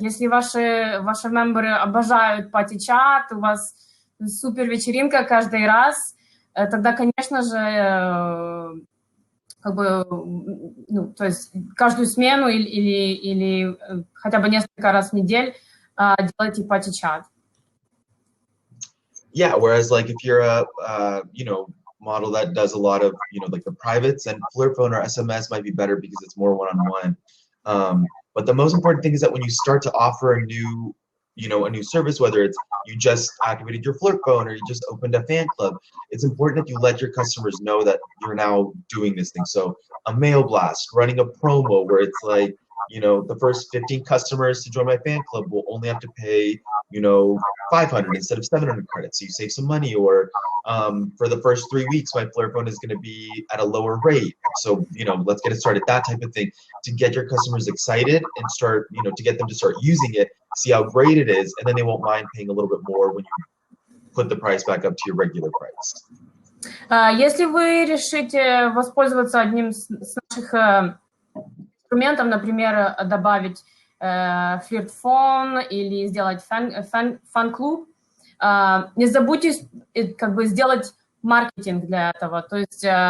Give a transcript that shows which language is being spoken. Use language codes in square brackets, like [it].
[ru] Если ваши мемберы обожают пати-чат, у вас супер вечеринка каждый раз, тогда, конечно же, как бы, ну, то есть каждую смену или хотя бы несколько раз в неделю делайте пати-чат. [en] Yeah, whereas like if you're a you know, model that does a lot of, you know, like the privates, and Flirt phone or SMS might be better because it's more one-on-one. But the most important thing is that when you start to offer a new, you know, a new service, whether it's you just activated your Flirt phone or you just opened a fan club, it's important that you let your customers know that you're now doing this thing. So a mail blast, running a promo where it's like, you know, the first 15 customers to join my fan club will only have to pay, you know, 500 instead of 700 credits, so you save some money. Or for the first 3 weeks, my Flirt phone is going to be at a lower rate. So, you know, let's get it started, that type of thing, to get your customers excited and start, you know, to get them to start using it, see how great it is, and then they won't mind paying a little bit more when you put the price back up to your regular price. [ru] Если вы решите воспользоваться одним из наших инструментов, например, добавить флирт-фон или сделать фан-клуб, не забудьте как бы сделать маркетинг для этого, то есть